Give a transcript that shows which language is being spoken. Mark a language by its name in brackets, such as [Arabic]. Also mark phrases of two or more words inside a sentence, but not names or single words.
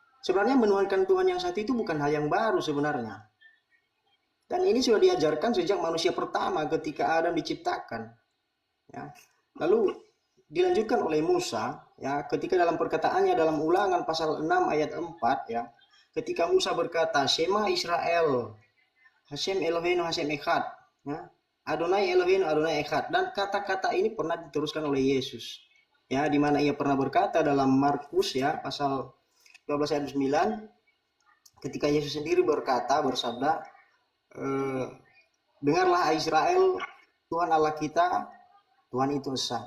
[Indonesian] Sebenarnya menuhankan Tuhan yang satu itu bukan hal yang baru sebenarnya. Dan ini sudah diajarkan sejak manusia pertama ketika Adam diciptakan. Ya. Lalu dilanjutkan oleh Musa, ya, ketika dalam perkataannya dalam Ulangan pasal 6 ayat 4, ya, ketika Musa berkata, [Hebrew] שמע ישראל, השם אלוהינו השם אחד, ya, אדני אלוהינו אדני אחד. [Indonesian] Dan kata-kata ini pernah diteruskan oleh Yesus, ya, di mana ia pernah berkata dalam Markus, ya, pasal 12 ayat 9, ketika Yesus sendiri bersabda, dengarlah Israel, Tuhan Allah kita, Tuhan itu esa.